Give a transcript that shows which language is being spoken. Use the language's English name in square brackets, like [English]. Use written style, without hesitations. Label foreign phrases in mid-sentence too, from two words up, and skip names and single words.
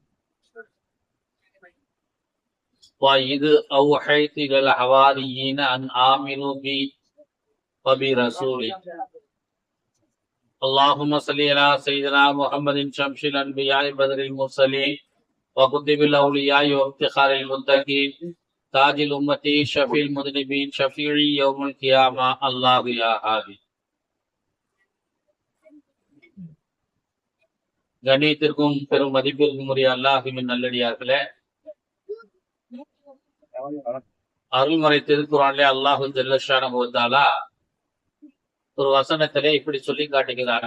[Arabic] وإذ أوحيت إلى الحواريين أن آمنوا بي وبرسولي اللهم صل على سيدنا محمد شمس الأنبياء بدر المرسلين وقطب الأولياء وافتخار المتقين تاج الأمة شفيع المذنبين شفيع يوم القيامة الله يا هادي. [Tamil] கண்ணியத்திற்கும் பெரும் மதிப்பிற்கும் உரிய அல்லாஹ்வின் நல்லடியார்களே, அருள்முறை திருக்குறானிலே [Arabic] الله جل شأنه وتعالى [Tamil] ஒரு வசனத்திலே இப்படி சொல்லி காட்டுகிறார்.